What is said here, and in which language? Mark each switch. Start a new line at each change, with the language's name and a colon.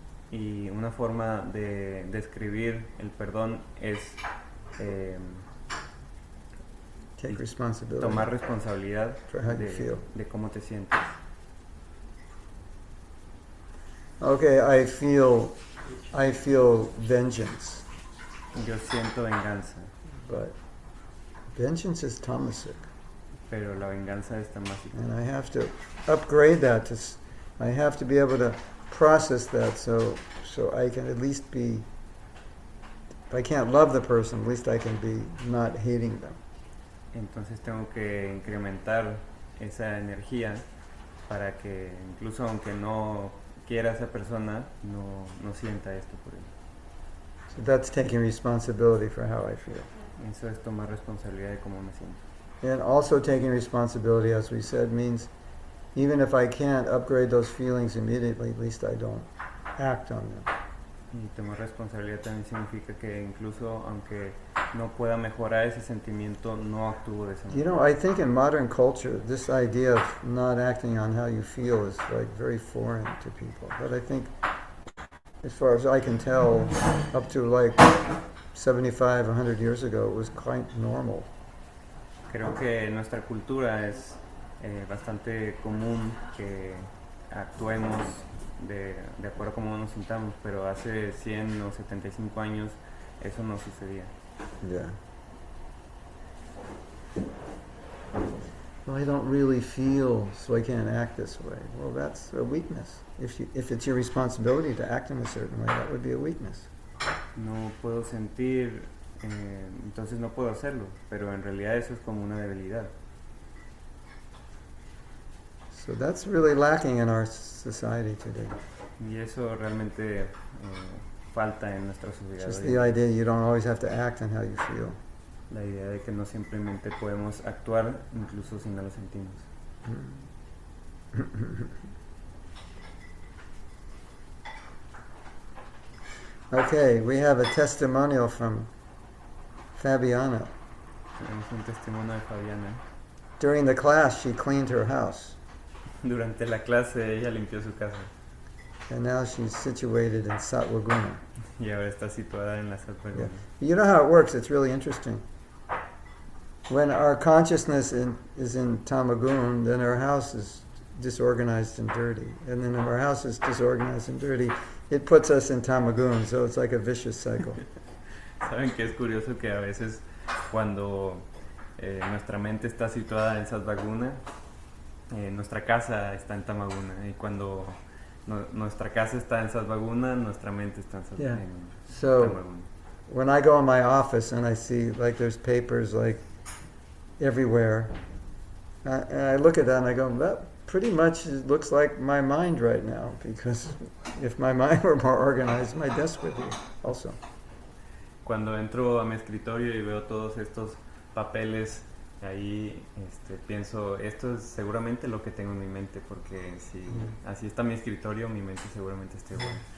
Spanish: Y una forma de describir el perdón es
English: Take responsibility
Spanish: tomar responsabilidad
English: for how you feel.
Spanish: de cómo te sientes.
English: Okay, I feel vengeance,
Spanish: Yo siento venganza,
English: but vengeance is tamasic,
Spanish: pero la venganza es tamásica.
English: and I have to upgrade that I have to be able to process that so I can at least be, if I can't love the person, at least I can be not hating them.
Spanish: Entonces tengo que incrementar esa energía para que incluso aunque no quiera a esa persona, no sienta esto por él.
English: So that's taking responsibility for how I feel.
Spanish: Eso es tomar responsabilidad de cómo me siento.
English: And also taking responsibility, as we said, means even if I can't upgrade those feelings immediately, at least I don't act on them.
Spanish: Y tomar responsabilidad también significa que incluso aunque no pueda mejorar ese sentimiento, no actúo de esa manera.
English: You know, I think in modern culture, this idea of not acting on how you feel is like very foreign to people. But I think, as far as I can tell, up to like 75, 100 years ago, it was quite normal.
Spanish: Creo que en nuestra cultura es bastante común que actuemos de acuerdo a cómo nos sintamos, pero hace 100 o 75 años eso no sucedía.
English: Yeah. Well, I don't really feel, so I can't act this way. Well, that's a weakness. If it's your responsibility to act in a certain way, that would be a weakness.
Spanish: No puedo sentir, entonces no puedo hacerlo, pero en realidad eso es como una debilidad.
English: So that's really lacking in our society today.
Spanish: Y eso realmente falta en nuestra sociedad.
English: Just
Spanish: hoy.
English: the idea you don't always have to act on how you feel.
Spanish: La idea de que no simplemente podemos actuar incluso si no lo sentimos.
English: Okay, we have a testimonial from Fabiana.
Spanish: Tenemos un testimonio de Fabiana.
English: During the class, she cleaned her house,
Spanish: Durante la clase ella limpió su casa
English: and now she's situated in Satvaguna.
Spanish: y ahora está situada en la Satvaguna.
English: You know how it works? It's really interesting. When our consciousness is in Tamagun, then our house is disorganized and dirty. And then if our house is disorganized and dirty, it puts us in Tamagun. So it's like a vicious cycle.
Spanish: Saben que es curioso que a veces cuando nuestra mente está situada en Satvaguna, nuestra casa está en Tamaguna y cuando nuestra casa está en Satvaguna, nuestra mente está en,
English: Yeah.
Spanish: en
English: So
Spanish: Tamaguna.
English: when I go in my office and I see like there's papers like everywhere, and I look at that and I go, that pretty much looks like my mind right now, because if my mind were more organized, my desk would be also.
Spanish: Cuando entro a mi escritorio y veo todos estos papeles ahí, pienso, esto es seguramente lo que tengo en mi mente, porque si así está mi escritorio, mi mente seguramente está igual.